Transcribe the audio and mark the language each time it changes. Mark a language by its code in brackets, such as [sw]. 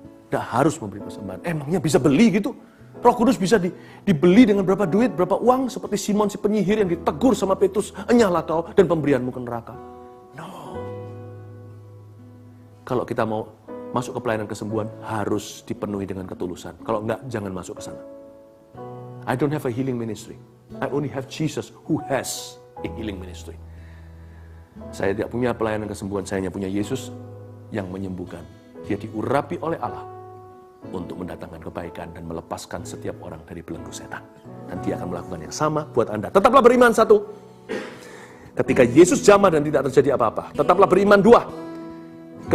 [id] Tidak harus memberi persembahan. Emangnya bisa beli gitu? Roh Kudus bisa dibeli dengan berapa duit, berapa uang, seperti Simon si penyihir yang ditegur sama Petrus, enyahlah kau dan pemberianmu ke neraka. No. Kalau kita mau masuk ke pelayanan kesembuhan, harus dipenuhi dengan ketulusan. Kalau enggak, jangan masuk ke sana. [en] I don't have a healing ministry. I only have Jesus who has a healing ministry. [id] Saya tidak punya pelayanan kesembuhan, saya hanya punya Yesus yang menyembuhkan. Dia diurapi oleh Allah untuk mendatangkan kebaikan dan melepaskan setiap orang dari belenggu setan. Dan dia akan melakukan yang sama buat Anda. Tetaplah beriman, 1. Ketika Yesus jamah dan tidak terjadi apa-apa. Tetaplah beriman, 2.